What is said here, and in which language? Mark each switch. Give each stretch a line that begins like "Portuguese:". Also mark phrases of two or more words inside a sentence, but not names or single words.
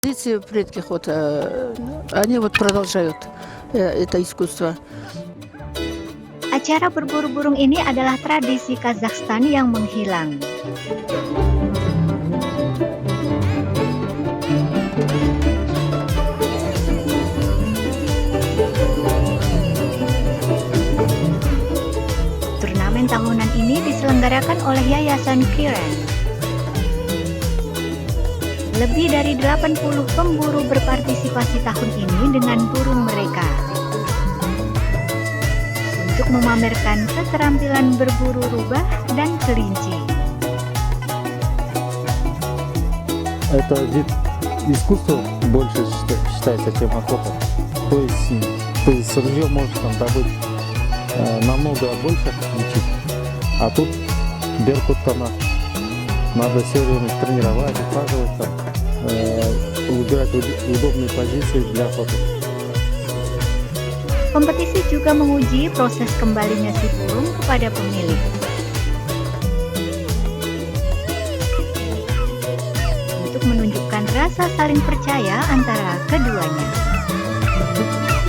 Russian: Дети предких они продолжают это искусство.
Indonesian: Acara berburu burung ini adalah tradisi Kazakhstan yang menghilang. Turnamen tahunan ini diselenggarakan oleh Yayasan Kiran. Lebih dari 80 pemburu berpartisipasi tahun ini dengan burung mereka untuk memamerkan keterampilan berburu rubah dan kelinci.
Russian: Это вид искусства больше считается, чем охота. То есть с ружьем можешь там добыть намного больше птичек, а тут беркут-то надо все время тренировать, ухаживать, выбирать удобные позиции для охоты.
Indonesian: Kompetisi juga menguji proses kembalinya si burung kepada pemilik. Untuk menunjukkan rasa saling percaya antara keduanya.